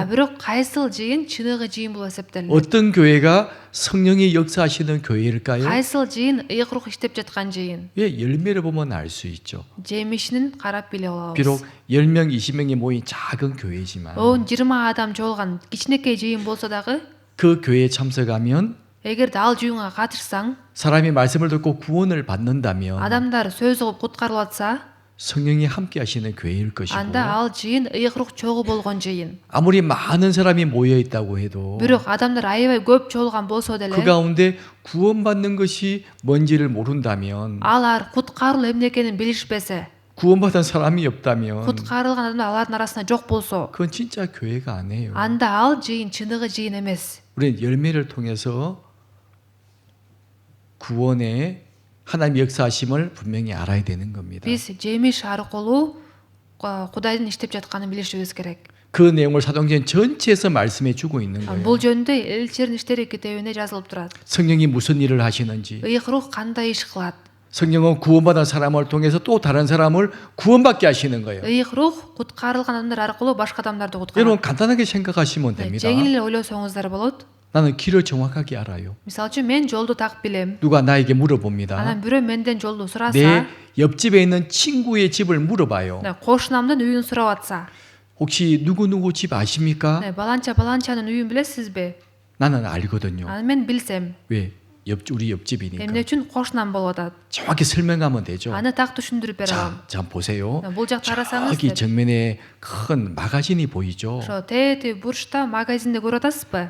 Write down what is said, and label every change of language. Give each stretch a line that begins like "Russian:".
Kyrgyz: бирок кайсыл жыйын чыныгы жыйын болуп эсептелет?
Korean: 어떤 교회가 성령이 역사하시는 교회일까요?
Kyrgyz: кайсыл жыйын ыйык рух иштеп жаткан жыйын?
Korean: 예, 열매를 보면 알 수 있죠.
Kyrgyz: жемишин карап биле алабыз.
Korean: 비록 10명, 20명이 모인 작은 교회지만
Kyrgyz: оон 20 адам чогулган кичинекей жыйын болсо дагы
Korean: 그 교회에 참석하면
Kyrgyz: эгерде ал жыйынга катышсаң,
Korean: 사람이 말씀을 듣고 구원을 받는다면
Kyrgyz: адамдар сөз угуп куткарылып атса,
Korean: 성령이 함께 하시는 교회일 것이고
Kyrgyz: анда ал жыйын ыйык рух чогуу болгон жыйын.
Korean: 아무리 많은 사람이 모여 있다고 해도
Kyrgyz: бирок адамдар аябай көп чогулган болсо деле
Korean: 그 가운데 구원받는 것이 뭔지를 모른다면
Kyrgyz: алар куткаруу эмне экенин билишпесе,
Korean: 구원받은 사람이 없다면
Kyrgyz: куткарылган адамдар алардын арасында жок болсо,
Korean: 그건 진짜 교회가 아니에요.
Kyrgyz: анда ал жыйын чыныгы жыйын эмес.
Korean: 우리는 열매를 통해서 구원의 하나님의 역사하심을 분명히 알아야 되는 겁니다.
Kyrgyz: биз жемиш аркылуу кудайдын иштеп жатканын билишибиз керек.
Korean: 그 내용을 사도행전 전체에서 말씀해 주고 있는 거예요.
Kyrgyz: бул жөнүндө элчилердин иштери китебинде жазылып турат.
Korean: 성령이 무슨 일을 하시는지,
Kyrgyz: ыйык рух кандай иш кылат?
Korean: 성령은 구원받은 사람을 통해서 또 다른 사람을 구원받게 하시는 거예요.
Kyrgyz: ыйык рух куткарылган адамдар аркылуу башка адамдарды куткарат.
Korean: 여러분 간단하게 생각하시면 됩니다.
Kyrgyz: жеңил эле ойлосоңуздар болот.
Korean: 나는 길을 정확하게 알아요.
Kyrgyz: мисалы үчүн мен жолду так билем.
Korean: 누가 나에게 물어봅니다.
Kyrgyz: анан бирөө менден жолду сураса,
Korean: 내 옆집에 있는 친구의 집을 물어봐요.
Kyrgyz: кошунамдын үйүн сурап атса,
Korean: 혹시 누구누구 집 아십니까?
Kyrgyz: баланча баланчанын үйүн билесизби?
Korean: 나는 알거든요.
Kyrgyz: анан мен билсем,
Korean: 왜? 우리 옆집이니까.
Kyrgyz: эмне үчүн кошунам болуп атат?
Korean: 정확히 설명하면 되죠.
Kyrgyz: аны так түшүндүрүп бере алам.
Korean: 자, 보세요.
Kyrgyz: бул жакта карасаңыз,
Korean: 저기 정면에 큰 마가진이 보이죠.
Kyrgyz: ошо тети бурчта магазинди көрүп атасызбы?